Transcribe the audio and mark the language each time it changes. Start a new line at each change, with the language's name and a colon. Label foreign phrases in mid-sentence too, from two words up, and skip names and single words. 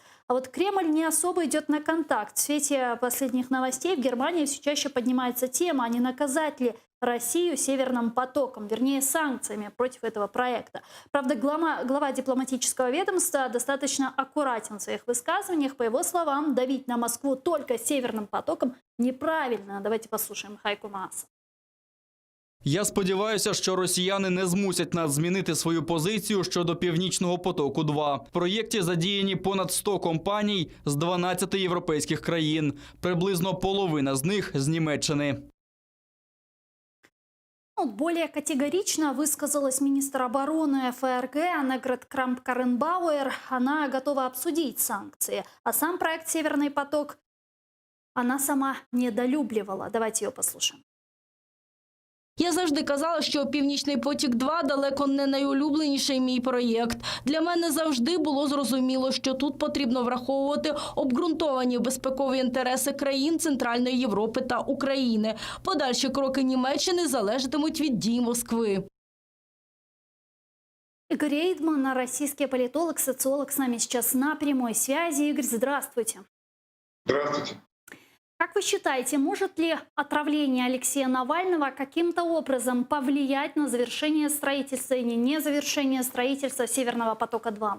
Russian: А вот Кремль не особо идет на контакт. В свете последних новостей в Германии все чаще поднимается тема, а не наказать ли Россию Северным потоком, вернее санкциями против этого проекта. Правда, глава дипломатического ведомства достаточно аккуратен в своих высказываниях. По его словам, давить на Москву только Северным потоком неправильно. Давайте послушаем Хайко Мааса.
Ukrainian: Я сподіваюся, що росіяни не змусять нас змінити свою позицію щодо «Північного потоку-2». В проєкті задіяні понад 100 компаній з 12 європейських країн. Приблизно половина з них з Німеччини.
Russian: Более категорично высказалась министр обороны ФРГ Аннегрет Крамп-Карренбауэр. Она готова обсудить санкции. А сам проект «Северный поток» она сама недолюбливала. Давайте ее послушаем.
Ukrainian: Я завжди казала, що «Північний потік-2» далеко не найулюбленіший мій проєкт. Для мене завжди було зрозуміло, що тут потрібно враховувати обґрунтовані безпекові інтереси країн Центральної Європи та України. Подальші кроки Німеччини залежатимуть від дій Москви.
Russian: Игорь Эйдман, российский политолог, социолог, с нами сейчас на прямой связи. Игорь, здравствуйте. Здравствуйте. Как вы считаете, может ли отравление Алексея Навального каким-то образом повлиять на завершение строительства или не завершение строительства Северного потока-2?